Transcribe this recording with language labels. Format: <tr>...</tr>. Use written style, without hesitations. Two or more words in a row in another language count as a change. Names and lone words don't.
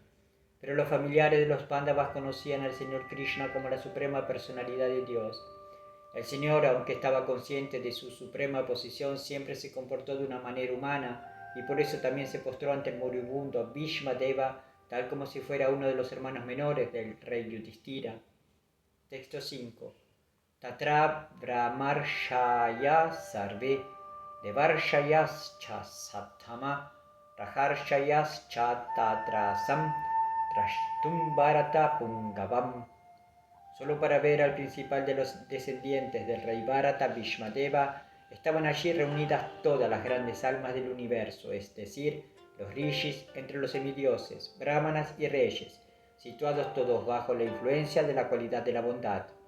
<es>Pero los familiares de los Pándavas conocían al Señor Krishna como la suprema personalidad de Dios. El Señor, aunque estaba consciente de su suprema posición, siempre se comportó de una manera humana, y por eso también se postró ante el moribundo Bhishmadeva, tal como si fuera uno de los hermanos menores del rey Yudhishthira. Texto 5.</es> <sa>तत्र ब्रह्मर्षय सर्वे देवर्षयश्च सप्तम रहर्षयश्च तत्रसम् त्रष्टुम् भरत पुङ्गवम्.</sa> <es>Solo para ver al principal de los descendientes del rey Bharata, Bhishmadeva, estaban allí reunidas todas las grandes almas del universo, es decir, los rishis entre los semidioses, brahmanas y reyes, situados todos bajo la influencia de la cualidad de la bondad.</es>